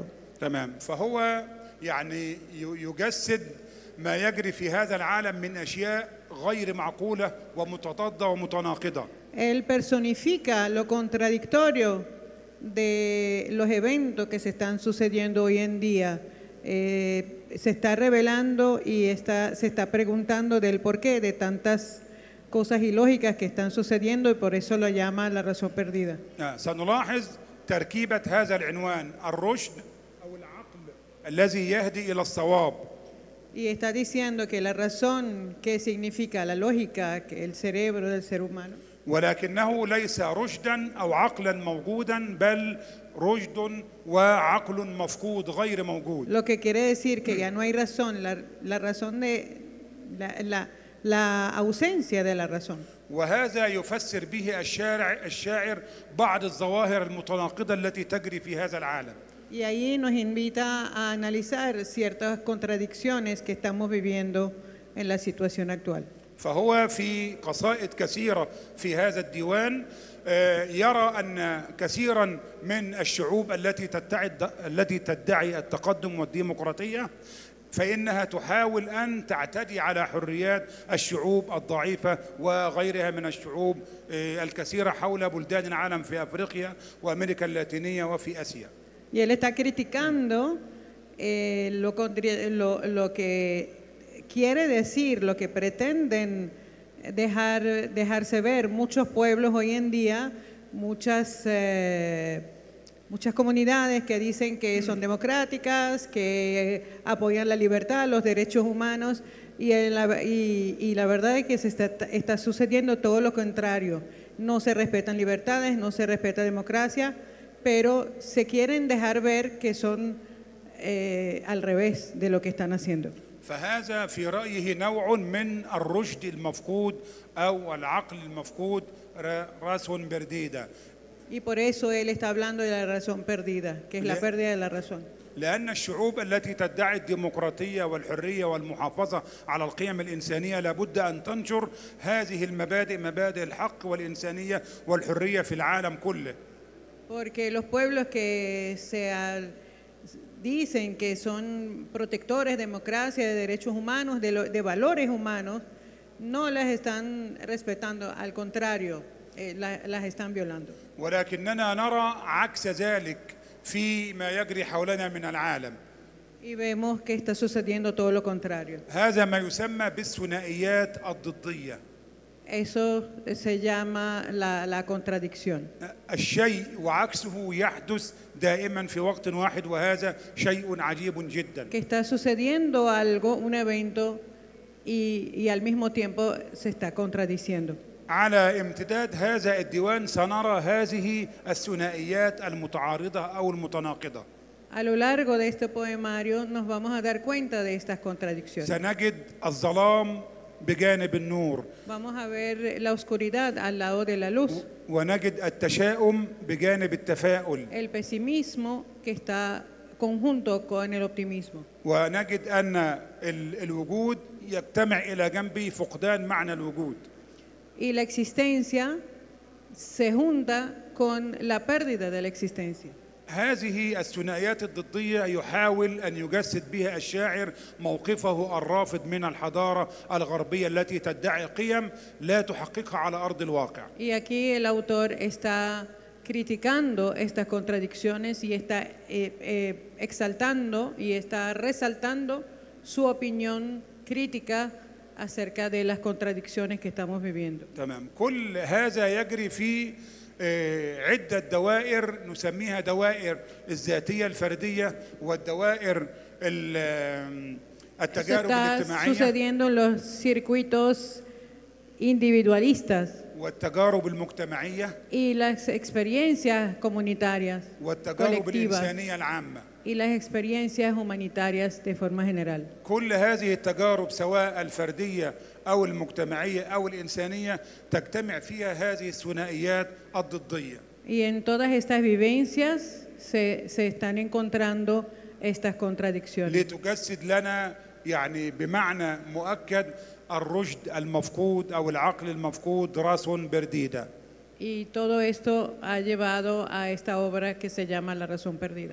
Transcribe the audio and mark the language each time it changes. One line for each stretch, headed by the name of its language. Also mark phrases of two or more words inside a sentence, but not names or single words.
Arabic: تمام، فهو يعني يجسد ما يجري في هذا العالم من أشياء غير معقولة ومتضادة ومتناقضة.
Spanish: Él personifica lo contradictorio de los eventos que se están sucediendo hoy en día. Se está revelando y se está preguntando del porqué de tantas cosas ilógicas que están sucediendo y por eso lo llama la razón perdida.
Arabic: سنلاحظ تركيبة هذا العنوان الرشد أو العقل الذي يهدي إلى الصواب.
Spanish: Y está diciendo que la razón, que significa la lógica, que el cerebro del ser humano,
Arabic: ولكنه ليس رشدا أو عقلا موجودا بل رشد وعقل مفقود غير موجود.
Spanish: lo que quiere decir que ya no hay razón, la razón de la ausencia de la razón.
Arabic: وهذا يفسر به الشاعر بعض الظواهر المتناقضة التي تجري في هذا العالم.
Spanish: Y ahí nos invita a analizar ciertas contradicciones que estamos viviendo en la situación actual.
Arabic: فهو في قصائد كثيرة في هذا الديوان يرى أن كثيرا من الشعوب التي تدعي التقدم والديمقراطية فإنها تحاول أن تعتدي على حريات الشعوب الضعيفة وغيرها من الشعوب الكثيرة حول بلدان العالم في أفريقيا وأمريكا اللاتينية وفي آسيا.
Spanish: Y él está criticando lo que quiere decir, lo que pretenden dejarse ver muchos pueblos hoy en día, muchas comunidades que dicen que son democráticas, que apoyan la libertad, los derechos humanos, y la verdad es que se está sucediendo todo lo contrario. No se respetan libertades, no se respeta democracia, pero se quieren dejar ver que son al revés de lo que están haciendo.
Arabic: فهذا في رأيه نوع من الرشد المفقود أو العقل المفقود
Spanish: razón perdida. Y por eso él está hablando de la razón perdida, que es la pérdida de la razón.
Arabic: لأن الشعوب التي تدعي الديمقراطية والحرية والمحافظة على القيم الإنسانية لابد أن تنشر هذه المبادئ، مبادئ الحق والإنسانية والحرية في العالم كله.
Spanish: Porque los pueblos que dicen que son protectores de democracia, de derechos humanos, de valores humanos, no las están respetando, al contrario, las están violando.
Arabic: ولكننا نرى عكس ذلك فيما يجري حولنا من العالم.
Spanish: Y vemos que está sucediendo todo lo contrario.
Arabic: هذا ما يسمى بالثنائيات الضدية.
Spanish: Eso se llama la contradicción.
Arabic: الشيء وعكسه يحدث دائما في وقت واحد، وهذا شيء عجيب جدا.
Spanish: Que está sucediendo algo, un evento, y al mismo tiempo se está contradiciendo.
Arabic: على امتداد هذا الديوان سنرى هذه الثنائيات المتعارضة أو المتناقضة.
Spanish: A lo largo de este poemario nos vamos a dar cuenta de estas contradicciones.
Arabic: سنجد الظلام بجانب النور.
Spanish: Vamos a ver la oscuridad al lado de la luz.
Arabic: ونجد التشاؤم بجانب التفاؤل.
Spanish: El pesimismo que está conjunto con el optimismo.
Arabic: ونجد أن الوجود يجتمع إلى جنبه فقدان معنى الوجود.
Spanish: Y la existencia se junta con la pérdida de la existencia.
Arabic: هذه الثنائيات الضدية يحاول أن يجسد بها الشاعر موقفه الرافض من الحضارة الغربية التي تدعي قيم لا تحققها على أرض الواقع.
Spanish: Y aquí el autor está criticando estas contradicciones y está exaltando y está resaltando su opinión crítica acerca de las contradicciones que estamos viviendo.
Arabic: تمام. كل هذا يجري في عدة دوائر نسميها دوائر الذاتية الفردية والدوائر التجارب الاجتماعية.
Spanish: Está sucediendo en los circuitos individualistas
Arabic: والتجارب المجتمعية
Spanish: y las experiencias comunitarias
Arabic: والتجارب
Spanish: colectivas
Arabic: الإنسانية العامة.
Spanish: y las experiencias humanitarias de forma general.
Arabic: كل هذه التجارب سواء الفردية أو المجتمعية أو الإنسانية تجتمع فيها هذه الثنائيات الضدية.
Spanish: Y en todas estas vivencias se están encontrando estas contradicciones.
Arabic: لتجسد لنا يعني بمعنى مؤكد الرشد المفقود أو العقل المفقود
Spanish: razón perdida. Y todo esto ha llevado a esta obra que se llama La razón perdida.